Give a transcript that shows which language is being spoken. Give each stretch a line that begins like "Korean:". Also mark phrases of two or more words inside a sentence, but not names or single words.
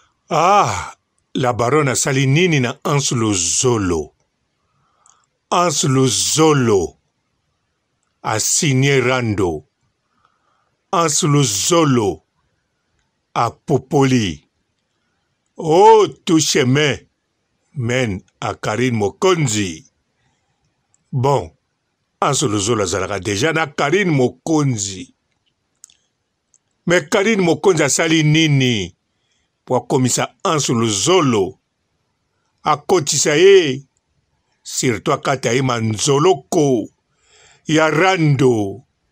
Lingala: Ah, la baronne asali nini na Anse Luzolo?
French: Anse Luzolo a signé Rando. Anse Luzolo a popoli. Oh, tout chemin mène à Karine Mokonzi. Bon,
Lingala: Anse Luzolo azalaka déjà na Karine Mokonzi. Mais Karine Mokonzi asali nini po akomisa Anse Luzolo? Akotisa ye, surtout akata ye manzoloko ya Rando.